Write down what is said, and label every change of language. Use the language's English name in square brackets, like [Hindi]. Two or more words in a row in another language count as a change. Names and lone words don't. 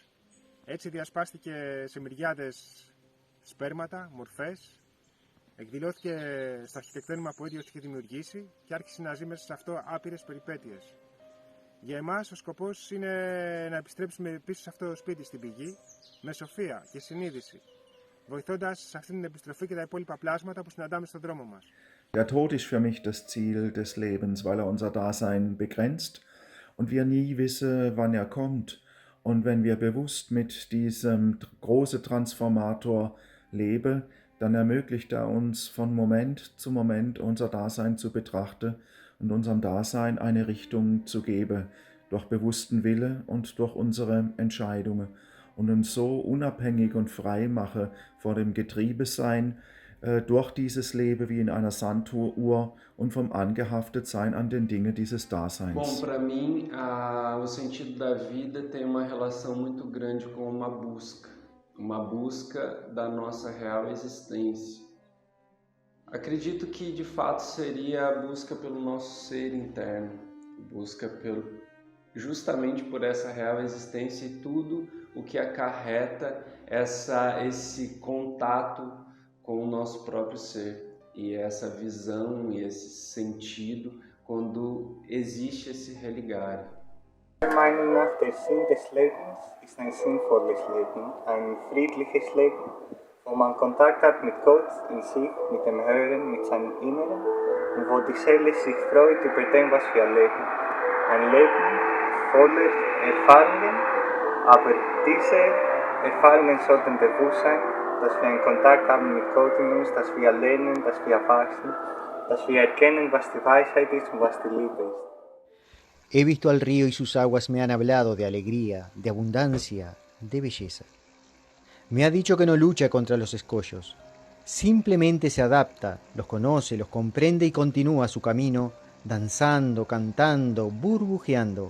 [Greek] Έτσι διασπάστηκε σε μυριάδες σπέρματα, μορφές, εκδηλώθηκε στο αρχιτεκτόνημα που ο ίδιος είχε δημιουργήσει και άρχισε να ζει μέσα σε αυτό άπειρες περιπέτειες. Για εμάς ο σκοπός είναι να επιστρέψουμε πίσω σε αυτό το σπίτι στην πηγή, με σοφία και συνείδηση, βοηθώντας σε αυτή την επιστροφή και τα υπόλοιπα πλάσματα που συναντάμε στον δρόμο μας. [German] Der Tod ist für mich das Ziel des Lebens, weil er unser Dasein begrenzt und wir nie wissen, wann er kommt. Und wenn wir bewusst mit diesem großen Transformator leben, dann ermöglicht er uns von Moment zu Moment unser Dasein zu betrachten und unserem Dasein eine Richtung zu geben, durch bewussten Wille und durch unsere Entscheidungen und uns so unabhängig und frei machen vor dem Getriebesein, durch dieses Leben wie in einer Sanduhr und vom Angehaftetsein an den Dingen dieses Daseins. [Portuguese] Bom, para mim, o sentido da vida tem uma relação muito grande com uma busca da nossa real existência. Acredito que de fato seria a busca pelo nosso ser interno, busca justamente por essa real existência e tudo o que acarreta esse contato com o nosso próprio ser e essa visão e esse sentido quando existe esse religar. [German] Meiner Meinung nach, der Sinn des Lebens ist ein sinnvolles Leben, ein friedliches Leben, wo man Kontakt hat mit Gott in sich, mit dem Hören, mit seinem Inneren und wo die Seele sich freut über dem, was wir erleben. Ein Leben voller Erfahrungen, aber diese Erfahrungen sollten bewusst sein, dass wir einen Kontakt haben mit Gott in uns, dass wir lernen, dass wir wachsen, dass wir erkennen, was die Weisheit ist und was die Liebe ist. [Spanish] He visto al río y sus aguas me han hablado de alegría, de abundancia, de belleza. Me ha dicho que no lucha contra los escollos, simplemente se adapta, los conoce, los comprende y continúa su camino, danzando, cantando, burbujeando.